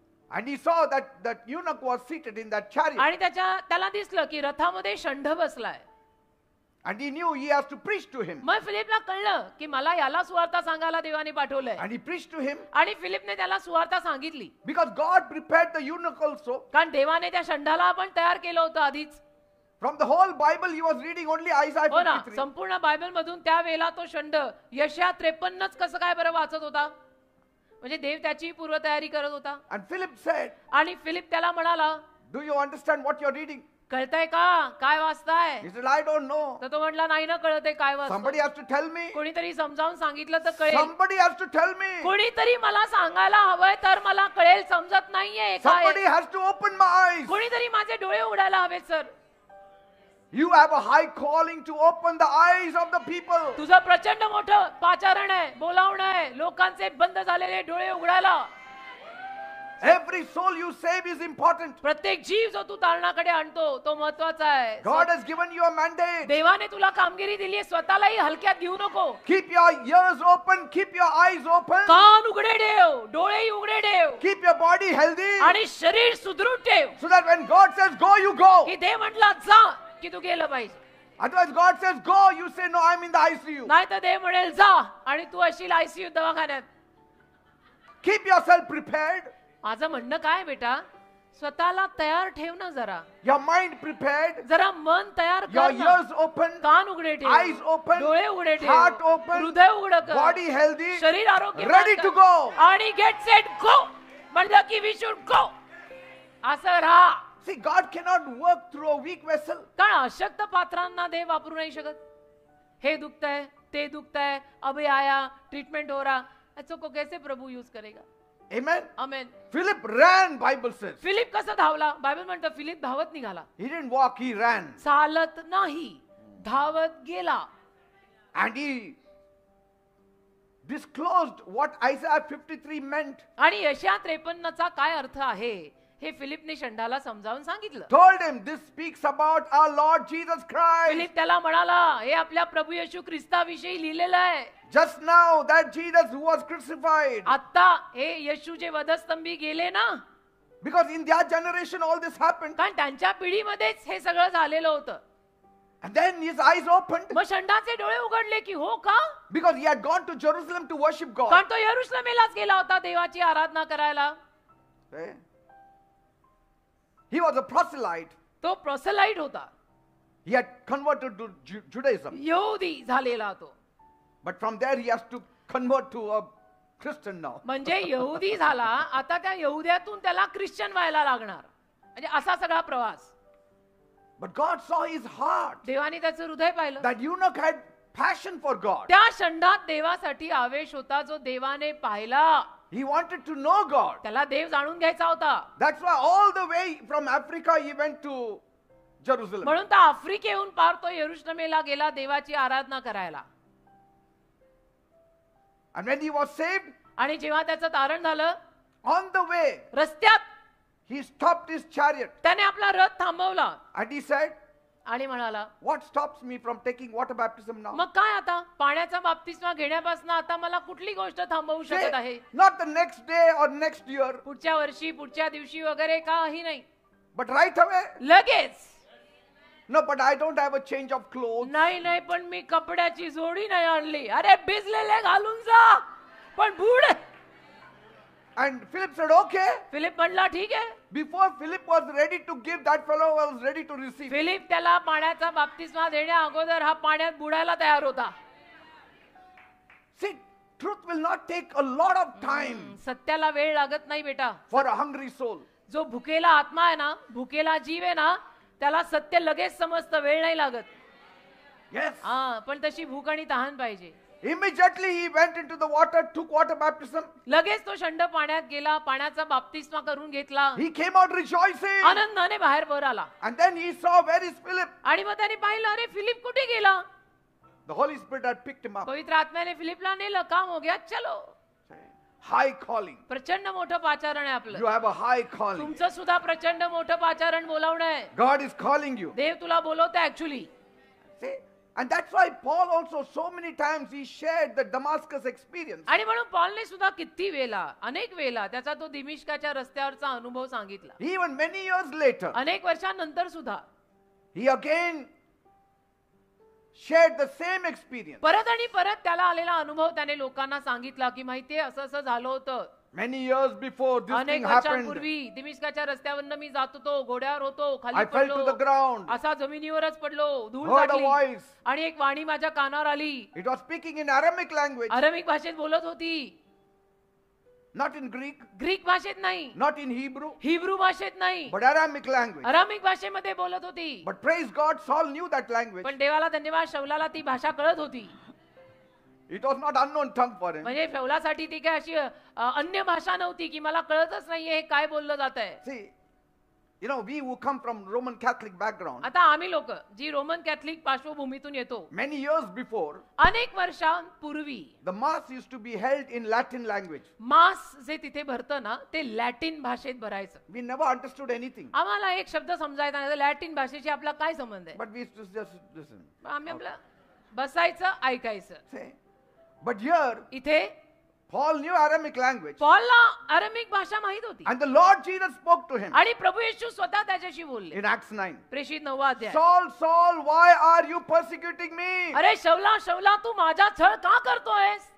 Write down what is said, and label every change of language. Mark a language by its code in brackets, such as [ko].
[en] And he saw that eunuch was seated in that chariot. [mr] आणि त्याला दिसलं की रथामध्ये षंढ बसलाय. [en] And he knew he has to preach to him. [mr] मग फिलिपला कळलं की मला याला सुवार्ता सांगायला देवाने पाठवलंय. [en] And he preached to him [mr] आणि फिलिपने त्याला सुवार्ता सांगितली. [en] because God prepared the eunuch also. [mr] कारण देवाने त्या षंढाला आपण तयार केलं होतं आधीच. [en] From the whole Bible, he was reading only Isaiah [mr] हो ना, 53. संपूर्ण बायबल मधून त्यावेळेला तो षंढ यशया 53च कसं काय बरं वाचत होता. म्हणजे देव त्याची पूर्वतयारी करत होता. [en] And Philip said, [mr] आणि फिलिप त्याला म्हणाला, [en] do you understand what you're reading? [mr] कळतंय का काय वाचताय? [en] He said, I don't know. [mr] तर तो म्हटला, नाही ना कळतंय काय [en] Somebody has to tell me. [mr] कोणीतरी समजावून सांगितलं तर कळेल. [en] Somebody has to tell me. [mr] कोणीतरी मला सांगायला हवंय तर मला कळेल. समजत नाहीये [en] Somebody [mr] काय. [en] has to open my eyes. [mr] कोणीतरी माझे डोळे उघडायला हवेत sir. [en] You have a high calling to open the eyes of the people. [mr] तुझं प्रचंड मोठं पाचारण आहे, बोलावणं आहे, लोकांचे बंद झालेले डोळे उघडायला. [en] Every soul you save is important. [mr] प्रत्येक जीव जो तू तारणाकडे आणतो तो महत्वाचा आहे. [en] God has given you a mandate. [mr] देवाने तुला कामगिरी दिली आहे, स्वतःलाही हलक्यात घेऊ नको. [en] Keep your ears open, keep your eyes open, [mr] कान उघडे ठेव, डोळेही उघडे ठेव [en] keep your body healthy, [mr] आणि शरीर सुदृढ ठेव. [en] so that when God says go, you go. [mr] की देव म्हटला जा की तू गेलं पाहिजे. [en] Otherwise God says go, you say no, I'm in the ICU. [mr] नाही तर देव म्हणेल जा आणि तू अशी आयसीयू दवाखान्यात. [en] Keep yourself prepared, [mr] माझं म्हणणं काय बेटा, स्वतःला तयार ठेव ना जरा. [en] your mind prepared, [mr] जरा मन तयार [en] your [mr] कर ना. [en] ears open, [mr] कान उघडे ठेव, [en] eyes open, [mr] डोळे उघडे ठेव, [en] heart open, [mr] हृदय उघड कर, [en] body healthy, [mr] शरीर आरोग्य [en] ready to go. [mr] आणि [en] get set go [mr] म्हणलं की [en] We should go. [mr] असं राहा. [en] See, God cannot work through a weak vessel. [mr] कारण अशक्त पात्रांना देव वापरू नाही शकत. [hi] हे दुखतंय, ते दुखतंय, अभी आया, ट्रीटमेंट हो रहा, ऐसो को कैसे प्रभु यूज करेगा. [en] Amen. [mr] आमेन. [en] Philip ran, Bible says. [mr] Philip कसं धावला? बायबल म्हणतं फिलिप धावत निघाला. [en] He didn't walk, he ran. [mr] चालत नाही, धावत गेला. [en] And he disclosed what Isaiah 53 meant. [mr] आणि यशया 53चा काय अर्थ आहे हे फिलिपने षंडाला समजावून सांगितलं. [en] Told him, this speaks about our Lord Jesus Christ. [mr] Philip त्याला म्हणाला, हे आपल्या प्रभू येशू ख्रिस्ताविषयी लिहिलेलं आहे. [en] Just now, that Jesus who was crucified. [mr] आता हे येशू जे वधस्तंभी गेले ना, [en] Because in their generation all this happened. [mr] कारण त्यांच्या पिढीमध्येच हे सगळं झालेलं होतं. [en] And then his eyes opened. [mr] मग षंडाचे डोळे उघडले की हो का? [en] Because he had gone to Jerusalem to worship God. [mr] कारण तो यरुशलेमेलाच गेला होता देवाची आराधना करायला. [en] Okay? He was a proselyte. [mr] तो प्रोसेलाइट होता, [en] He had converted to Judaism. [mr] यहुदी झालेला तो. [en] But from there he has to convert to a Christian now. [mr] म्हणजे यहुदी झाला, आता त्या यहुद्यातून त्याला ख्रिश्चन व्हायला लागणार. म्हणजे असा सगळा प्रवास. [en] But God saw his heart. [mr] देवाने त्याचं हृदय पाहिलं. [en] That eunuch had passion for God. [mr] त्या षंडात देवासाठी आवेश होता जो देवाने पाहिला. [en] He wanted to know God. [mr] त्याला देव जाणून घ्यायचा होता. [en] That's why all the way from Africa he went to Jerusalem. [mr] म्हणून तर आफ्रिकेहून पार तो यरुशलेमेला गेला देवाची आराधना करायला. [en] And when he was saved, [mr] आणि जेव्हा त्याचं तारण झालं, [en] on the way, [mr] रस्त्यात [en] he stopped his chariot [mr] त्याने आपला रथ थांबवला [en] and he said, [mr] आणि म्हणाला, [en] what stops me from taking water baptism now? [mr] मग काय आता पाण्याचा बाप्तिस्मा घेण्यापासून आता मला कुठली गोष्ट थांबवू [en] Say, [mr] शकत आहे? [en] not the next day or next year, [mr] पुढच्या वर्षी, पुढच्या दिवशी वगैरे काही नाही, [en] but right away. [mr] लगेच. [en] No, but I don't have a change of clothes. [mr] नाही नाही, पण मी कपड्याची जोडी नाही आणली. अरे भिजलेले घालून जा, पण बुड. [en] And Philip said, okay. [mr] Philip म्हणला ठीक आहे. [en] Before Philip was ready to give, that fellow was ready to receive. [mr] Philip त्याला पाण्याचा बाप्तिस्मा देण्या अगोदर हा पाण्यात बुडायला तयार होता. [en] See, truth will not take a lot of time [mr] सत्याला वेळ लागत नाही बेटा. [en] for a hungry soul. [mr] जो भुकेला आत्मा आहे ना, भुकेला जीव आहे ना, त्याला सत्य लगेच समजतं, वेळ नाही लागत. [en] Yes. [mr] हा, पण तशी भूक आणि तहान पाहिजे. [en] Immediately he went into the water, took water baptism. [mr] लगेच तो षंड पाण्यात गेला, पाण्याचा बाप्तिस्मा करून घेतला, [en] He came out rejoicing. [mr] आनंदाने बाहेर वर आला. [en] And then he saw, where is Philip? [mr] आणि मग त्याने पाहिलं, अरे फिलिप कुठे गेला? [en] The Holy Spirit had picked him up. [mr] पवित्र आत्म्याने फिलिपला नेलं, [hi] काम हो गया, चलो. [en] High calling. [mr] प्रचंड मोठं पाचारण आहे [en] You [mr] आपलं. [en] have a high calling. [mr] तुमचं सुद्धा प्रचंड मोठं पाचारण बोलावणं आहे. [en] God is calling you. [mr] देव तुला बोलवतं actually. [en] See? And that's why Paul also so many times he shared the Damascus experience. [mr] आणि म्हणून पॉलने सुद्धा किती वेळा, अनेक वेळा त्याचा तो दिमिश्काच्या रस्त्यावरचा अनुभव सांगितला. [en] Even many years later, [mr] अनेक वर्षांनंतर सुद्धा [en] he again shared the same experience. [mr] परत आणि परत त्याला आलेला अनुभव त्याने लोकांना सांगितला की माहितीये असं असं झालं होतं. [en] Many years before this [mr] अनेक [en] thing happened, [mr] वर्षांपूर्वी दिमिश्काच्या रस्त्यावरनं मी जात होतो, घोड्यावर होतो, [en] I [mr] खाली [en] fell to the [mr] पडलो, [en] ground, [mr] असा जमिनीवरच पडलो, धूळ [en] heard a [mr] लागली [en] voice. [mr] आणि एक वाणी माझ्या कानावर आली. [en] It was speaking in Aramaic language, [mr] अरामीक भाषेत बोलत होती, [en] not in Greek, [mr] ग्रीक भाषेत नाही, [en] not in Hebrew, [mr] हिब्रू भाषेत नाही, [en] but Aramaic language. [mr] अरामीक भाषेमध्ये बोलत होती. [en] But praise God, Saul knew that language. [mr] पण देवाला धन्यवाद, शौलाला ती भाषा कळत होती. [en] It was not unknown tongue for him. [mr] म्हणजे शौलासाठी ती काय अशी अन्य भाषा नव्हती की मला कळतच नाहीये हे काय बोललं जात आहे. [en] See, you know, we who come from Roman Catholic background, [mr] आता आम्ही लोक जी रोमन कॅथलिक पार्श्वभूमीतून येतो, [en] many years before, [mr] अनेक वर्षांपूर्वी [en] the mass used to be held in Latin language. [mr] मास जे तिथे भरतं ना ते लॅटिन भाषेत भरायचं. [en] We never understood anything, [mr] आम्हाला एक शब्द समजायचा नाही, लॅटिन भाषेशी आपला काय संबंध आहे. [en] but we used to just listen. [mr] आम्ही आपलं बसायचं, ऐकायचं. [en] See? But here, [mr] इथे [en] Paul knew Aramaic language, [mr] पॉलला अरामीक भाषा माहित होती [en] and the Lord Jesus spoke to him [mr] आणि प्रभू येशू स्वतः त्याच्याशी बोलले. [en] in Acts 9. [mr] प्रेषित 9वा अध्याय. [en] Saul, Saul, why are you persecuting me? [mr] अरे शौला शौला तू माझा छळ का करतोयस?